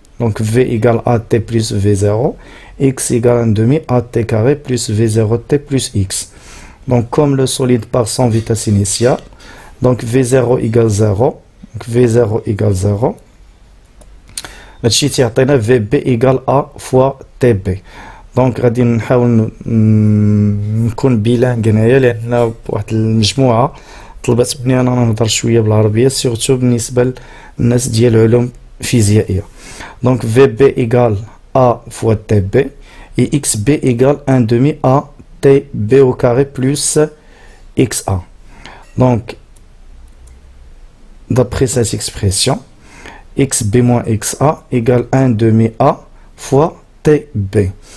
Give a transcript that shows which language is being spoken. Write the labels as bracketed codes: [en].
[fr] Donc V égale AT plus V0, X égale 1/2 AT carré plus V0T plus X. Donc comme le solide part sans vitesse initiale, donc V0 égale 0, donc V0 égale 0. [ar] هادشي تيعطينا [fr] VB égale A fois TB. Donc [ar] غادي نحاول نكون بيلانغ هنايا لأن واحد المجموعة طلبت مني أنا نهضر شوية بالعربية سورتو بالنسبة للناس ديال علوم فيزيائية. [fr] Donc VB égale A fois TB et XB égale 1/2 A TB au carré plus XA. Donc d'après cette expression, XB moins XA égale 1/2 A fois TB.